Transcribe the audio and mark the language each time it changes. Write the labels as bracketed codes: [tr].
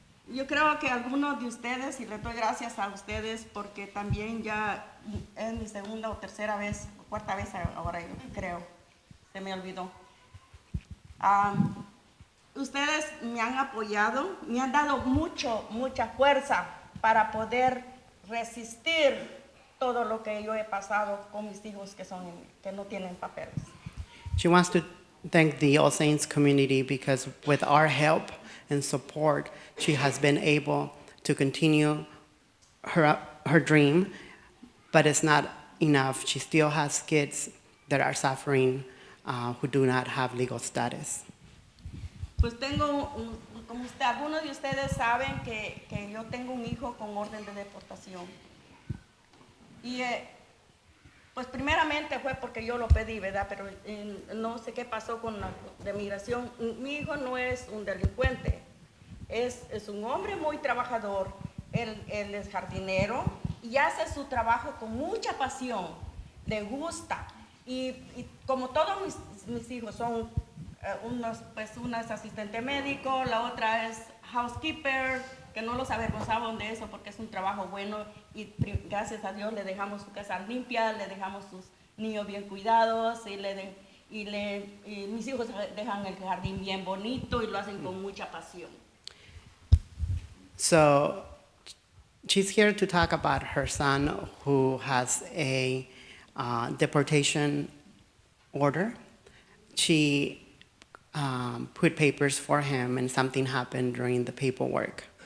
[es] Yo creo que algunos de ustedes, y les doy gracias a ustedes porque también ya es mi segunda o tercera vez, o cuarta vez ahora yo creo, se me olvidó. Ustedes me han apoyado, me han dado mucha fuerza para poder resistir todo lo que yo he pasado con mis hijos que no tienen papeles. [en] She wants to thank the All Saints community because with our help and support, she has been able to continue her dream, but it's not enough. She still has kids that are suffering who do not have legal status. [es] Pues como algunos de ustedes saben que yo tengo un hijo con orden de deportación. Y pues primeramente fue porque yo lo pedí, ¿verdad? Pero no sé qué pasó con la de migración. Mi hijo no es un delincuente, es un hombre muy trabajador. Él es jardinero y hace su trabajo con mucha pasión, le gusta. Y como todos mis hijos son, una es asistente médico, la otra es housekeeper, que no los avergonzamos de eso porque es un trabajo bueno y gracias a Dios le dejamos su casa limpia, le dejamos sus niños bien cuidados y mis hijos dejan el jardín bien bonito y lo hacen con mucha pasión. [en] So she's here to talk about her son who has a deportation order. She put papers for him and something happened during the paperwork.